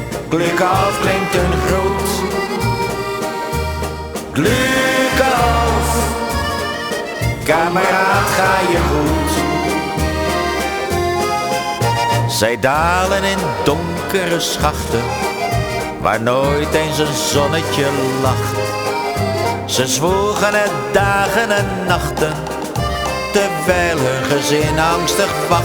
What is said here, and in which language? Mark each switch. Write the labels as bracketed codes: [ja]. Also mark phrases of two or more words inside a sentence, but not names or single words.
[de] Glück auf [nl] klinkt een groet. [de] Glück auf, [nl] kameraad, ga je goed. Zij dalen in donkere schachten, waar nooit eens een zonnetje lacht. Ze zwoegen het dagen en nachten, terwijl hun gezin angstig wacht.